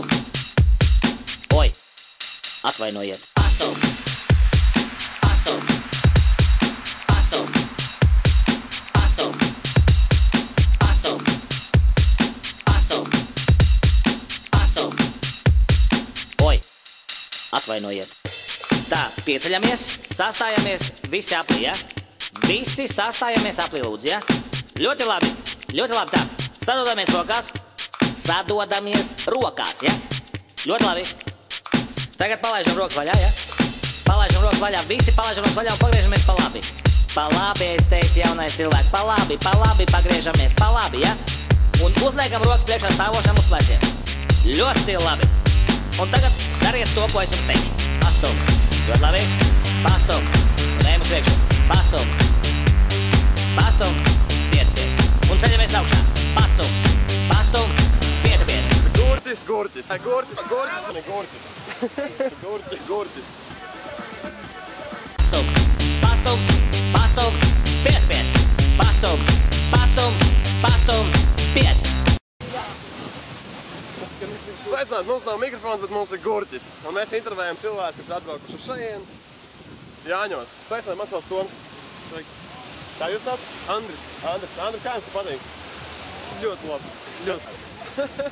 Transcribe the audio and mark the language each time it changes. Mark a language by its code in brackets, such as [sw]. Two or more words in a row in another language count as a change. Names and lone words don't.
[lv] Oi, atvainojiet. Pastum, pastum, pastum, pastum, pastum, pastum, pastum. Oi, atvainojiet. Tā, pieceļamies, sastājamies, visi aplī, ja? Visi sastājamies aplī, lūdzu, ja? Ļoti labi, tā. Sadodamies rokās, ja? Ļoti labi. Tagad palaižam rokas vaļā, ja? Palaižam rokas vaļā, visi palaižam rokas vaļā un pagriežamies pa labi. Pa labi, es teicu, jaunais cilvēks, pa labi, pagriežamies, pa labi, ja? Un uzliekam rokas priekšā stāvošam uz pleciem. Ļoti labi. Un tagad dariet to, ko es jums teikšu. Pastum. Ļoti labi. Pastum. Un ejam uz priekšu. Pastum. Pastum. Pietupies. Un ceļamies augšā. Pastum. Pastum. Pietupies. Gurķis. Gurķis. Pastum. Pastum. Pastum. Pietupies. Pastum. Pastum. Pastum. Pies. Sveicināt, mums nav mikrofons, bet mums ir gurķis. Un mēs intervējam cilvēkus, kas ir atbraukuši uz šajien. Jāņos. Sveicināt, man sauc Toms. Sveiki. Kā jūs sauc? Andris. Andris, kā jums tu patīk? Ļoti labi. Ļoti labi.